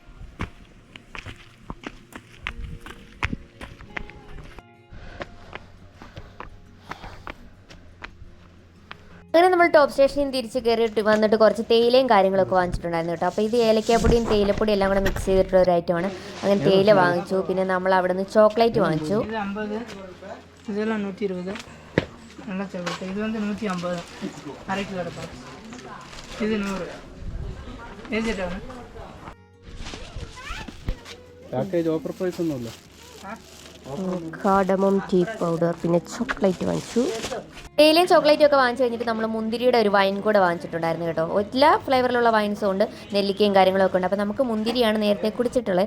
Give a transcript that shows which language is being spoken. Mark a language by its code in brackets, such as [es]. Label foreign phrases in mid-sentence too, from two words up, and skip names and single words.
[ml] അങ്ങനെ നമ്മൾ ടോപ്പ് സ്റ്റേഷനിൽ തിരിച്ച് കയറിയിട്ട് വന്നിട്ട് കുറച്ച് തേയിലയും കാര്യങ്ങളൊക്കെ വാങ്ങിച്ചിട്ടുണ്ടായിരുന്നു കേട്ടോ. അപ്പോൾ ഇത് ഏലക്കാപ്പൊടിയും തേയിലപ്പൊടിയും എല്ലാം കൂടെ മിക്സ് ചെയ്തിട്ടുള്ള ഒരു ഐറ്റമാണ്. അങ്ങനെ തേയില വാങ്ങിച്ചു. പിന്നെ നമ്മൾ അവിടെ നിന്ന് ചോക്ലേറ്റ് വാങ്ങിച്ചു. [ta] இதெல்லாம் 120 நல்லா சாப்பிட்டு. இது வந்து 150 அரை கிலோ எடுப்போம். இது 100 ഏതിട്ടാണ് [en] package offer price [ml] ഒന്നുമില്ല. [en] cardamom tea powder, [ml] പിന്നെ ചോക്ലേറ്റ് വാങ്ങിച്ചു. തേയിലയും ചോക്ലേറ്റും ഒക്കെ വാങ്ങിച്ചു കഴിഞ്ഞിട്ട് നമ്മൾ മുന്തിരിയുടെ ഒരു വൈൻ കൂടെ വാങ്ങിച്ചിട്ടുണ്ടായിരുന്നു കേട്ടോ. എല്ലാ ഫ്ലേവറിലുള്ള വൈൻസും ഉണ്ട്, നെല്ലിക്കയും കാര്യങ്ങളൊക്കെ ഉണ്ട്. അപ്പോൾ നമുക്ക് മുന്തിരിയാണ് നേരത്തെ കുടിച്ചിട്ടുള്ളത്.